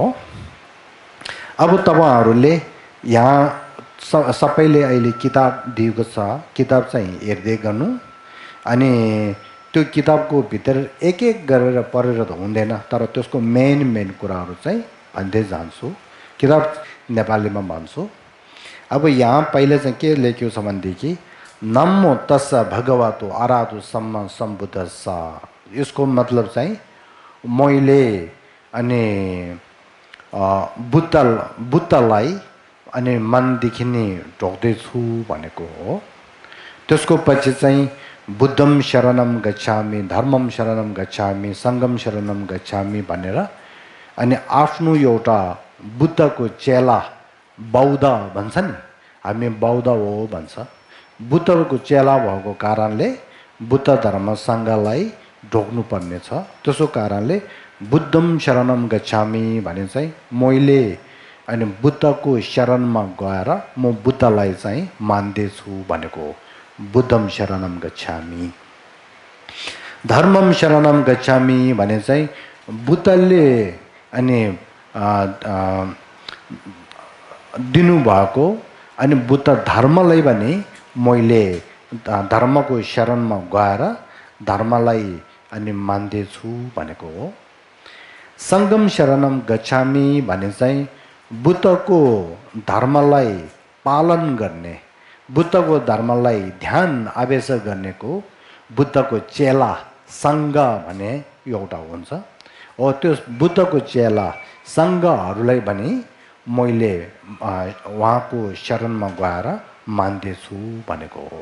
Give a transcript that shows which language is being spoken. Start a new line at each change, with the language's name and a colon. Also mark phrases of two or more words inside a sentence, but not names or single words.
Nepali: अब तपाईहरूले यहाँ सबैले अहिले किताब दिएको छ, किताब चाहिँ हेर्दै गर्नु। अनि त्यो किताबको भित्र एक गरेर पढेर त हुँदैन तर त्यसको मेन कुराहरू चाहिँ भन्दै जान्छु। किताब नेपालीमा भन्छु। अब यहाँ पहिला चाहिँ के लेख्यो छ भनेदेखि
Pali: नमो तस्स भगवतो अराधो सम्म सम्बुद्धस्स।
Nepali: यसको मतलब चाहिँ मैले अनि बुद्धलाई अनि मनदेखि नै ढोक्दैछु भनेको हो। त्यसको पछि चाहिँ
Pali: बुद्धम शरणम गच्छामि, धर्मम शरणम गच्छामि, सङ्गम शरणम गच्छामि
Nepali: भनेर अनि आफ्नो एउटा बुद्धको चेला बौद्ध भन्छ नि, हामी बौद्ध हो भन्छ। बुद्धको चेला भएको कारणले बुद्ध धर्म सङ्घलाई ढोक्नु पर्ने छ। त्यसो कारणले
Pali: बुद्धम शरणम गच्छामि
Nepali: भने चाहिँ मैले अनि बुद्धको शरणमा गएर म बुद्धलाई चाहिँ मान्दैछु भनेको हो।
Pali: बुद्धम शरणम गच्छामि। धर्मम शरणम गच्छामि
Nepali: भने चाहिँ बुद्धले अनि दिनुभएको अनि बुद्ध धर्मलाई पनि मैले धर्मको शरणमा गएर धर्मलाई अनि मान्दैछु भनेको हो।
Pali: सङ्गम शरणम गच्छामी
Nepali: भने चाहिँ बुद्धको धर्मलाई पालन गर्ने, बुद्धको धर्मलाई ध्यान आवेश गर्नेको बुद्धको चेला सङ्घ भने एउटा हुन्छ। हो त्यो बुद्धको चेला सङ्घहरूलाई भने मैले उहाँको शरणमा गएर मान्दैछु भनेको हो।